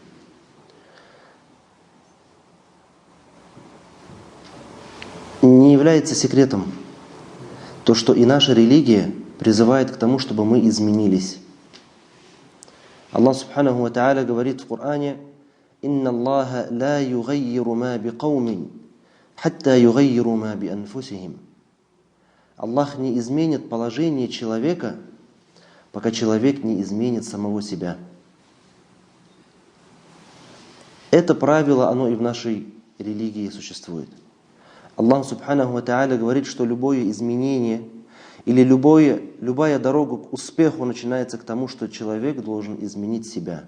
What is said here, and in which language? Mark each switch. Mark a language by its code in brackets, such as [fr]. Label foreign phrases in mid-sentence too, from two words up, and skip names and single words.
[ru] Не является секретом то, что и наша религия призывает к тому, чтобы мы изменились. [ar] الله سبحانه وتعالى [ru] говорит в Коране: [ar] «إن الله لا يغير ما بقوم، حتى يغيروا ما بأنفسهم». [ru] Аллах не изменит положение человека, пока человек не изменит самого себя. Это правило, оно и в нашей религии существует. [ar] الله سبحانه وتعالى [ru] говорит, что любое изменение или любая дорога к успеху начинается к тому, что человек должен изменить себя.